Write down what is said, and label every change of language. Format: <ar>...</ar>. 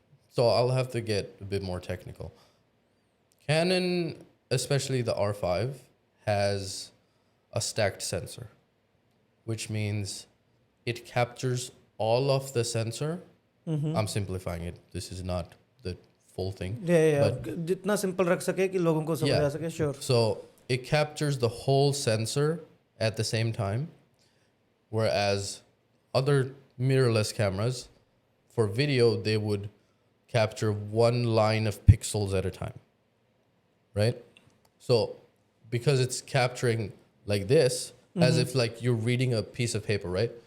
<en>So I'll have to get a bit more technical. Canon, especially the R5, has a stacked sensor, which means it captures all of the sensor. I'm simplifying it. This is not the full thing. Yeah. But</en> <hi>जितना simple रख सके कि लोगों को समझ आ सके.</hi> <en>Sure. So it captures the whole sensor at the same time, whereas other mirrorless cameras, for video, they would capture one line of pixels at a time, right? So because it's capturing like this, as if like you're reading a piece of paper, right?</en>